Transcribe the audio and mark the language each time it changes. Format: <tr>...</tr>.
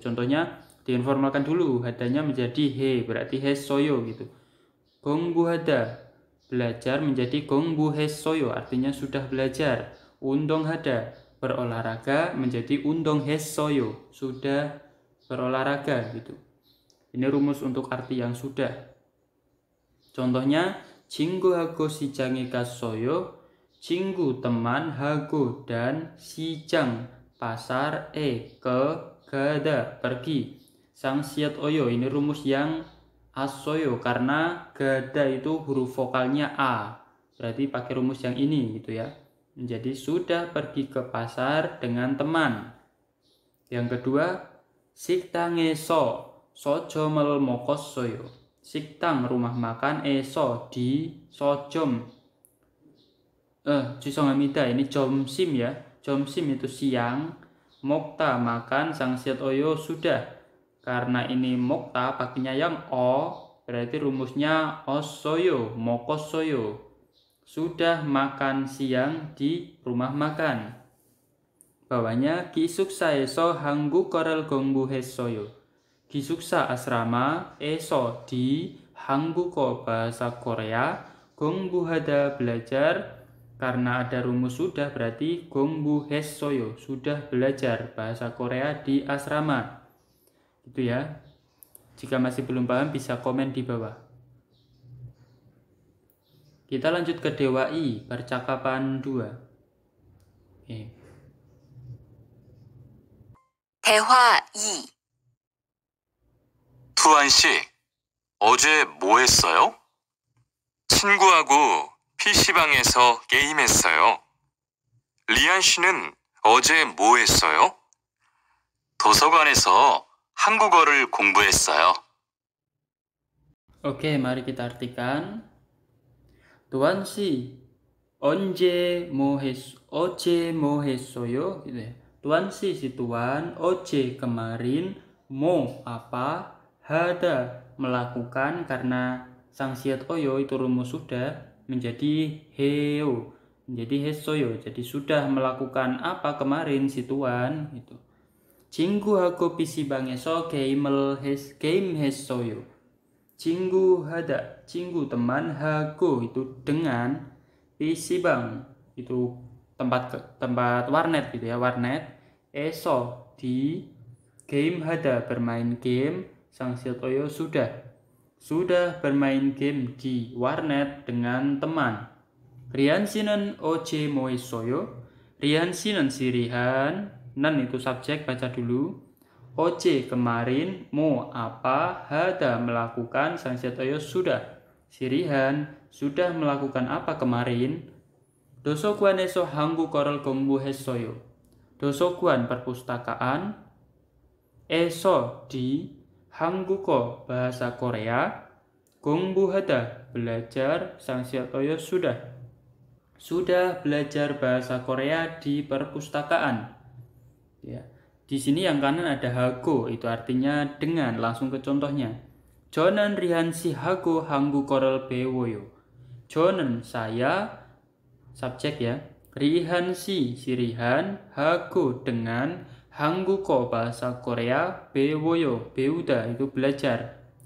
<id>Contohnya diinformalkan dulu, hadanya menjadi he, berarti hesoyo gitu. Gongbu hada, belajar menjadi gongbu hesoyo, artinya sudah belajar. Undong hada, berolahraga menjadi undong hesoyo, sudah berolahraga gitu. Ini rumus untuk arti yang sudah. Contohnya</id> <ko>친구 하고 시장에 갔어요.</ko> <id>친구 teman, hago dan 시장 pasar, gada pergi. Sangsiat oyo, ini rumus yang asoyo karena gada itu huruf vokalnya a. Berarti pakai rumus yang ini gitu ya. Jadi sudah pergi ke pasar dengan teman.</id> <ko>Yang kedua, 식당에서 서점을 먹었어요.</ko> <id>식당 rumah makan, eso di sojom.</id> <ko>죄송합니다.</ko> <id>Ini 점심 ya. 점심 itu siang. Mokta makan, sangsiat oyo sudah. Karena ini mokta pakainya yang o, berarti rumusnya osoyo, mokosoyo. Sudah makan siang di rumah makan.</id> <ko>Bawahnya 기숙사에서 한국어를 공부했어요.</ko> <id>기숙사 asrama, eso di 한국어 bahasa Korea, 공부하다 belajar, karena ada rumus sudah berarti 공부했어요, sudah belajar bahasa Korea di asrama. Gitu ya. Jika masih belum paham bisa komen di bawah. Kita lanjut ke Dewa I, percakapan 2. Oke.</id> <ko>대화 2. 투안 씨, 어제 뭐 했어요? 친구하고 PC방에서 게임했어요. 리안 씨는 어제 뭐 했어요? 도서관에서 한국어를 공부했어요.</ko> <id>Oke, mari kita artikan.</id> <ko>Tuan si, 어제 뭐 했어요?</ko> <id>Gitu ya. Tuan si tuan, oje kemarin, mo apa, hada melakukan, karena sangsiat oyo itu rumus sudah menjadi heo, menjadi hesoyo, jadi sudah melakukan apa kemarin si tuan itu.</id> <ko>친구하고 PC방에서 game 했어요.</ko> <id>친구 hada, 친구 teman, hago itu dengan, PC방 itu tempat warnet gitu ya, warnet, eso di, game hada bermain game, sangsiat oyo sudah bermain game di warnet dengan teman.</id> <ko>Rian sinan oje mo 했어요.</ko> <id>Rian sinan si Rihan, nan itu subjek, baca dulu. Oje kemarin, mo apa, hada melakukan, sangsiat oyo sudah. Si Rihan sudah melakukan apa kemarin?</id> <ko>도서관에서 한국어를 공부했어요.</ko> <id>도서관 perpustakaan, eso di, 한국어 bahasa Korea, 공부하다 belajar, sangsiat oyo sudah belajar bahasa Korea di perpustakaan. Ya. Di sini yang kanan ada hago, itu artinya dengan, langsung ke contohnya.</id> <ko>저는 리한 씨하고 한국어를 배워요.</ko> <id>저는 saya, subjek ya, Rihan si Rihan, hago dengan, 한국어 bahasa Korea, 배워요 배우다 itu belajar.</id>